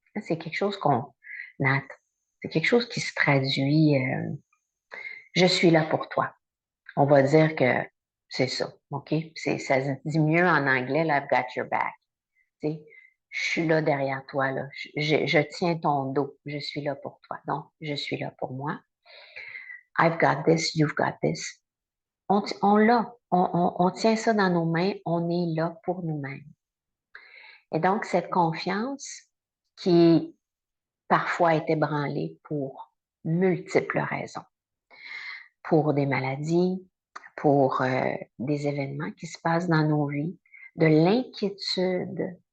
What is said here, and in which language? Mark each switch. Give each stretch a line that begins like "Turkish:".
French: C'est quelque chose Nat, c'est quelque chose qui se traduit je suis là pour toi. On va dire que c'est ça, OK? Ça se dit mieux en anglais, là,
English: I've got your back.
French: Tu sais, je suis là derrière toi, là. Je tiens ton dos. Je suis là pour toi. Donc, je suis là pour moi.
English: I've got this, you've got this.
French: On l'a. On tient ça dans nos mains. On est là pour nous-mêmes. Et donc, cette confiance qui parfois est ébranlée pour multiples raisons. Pour des maladies, pour des événements qui se passent dans nos vies, de l'inquiétude.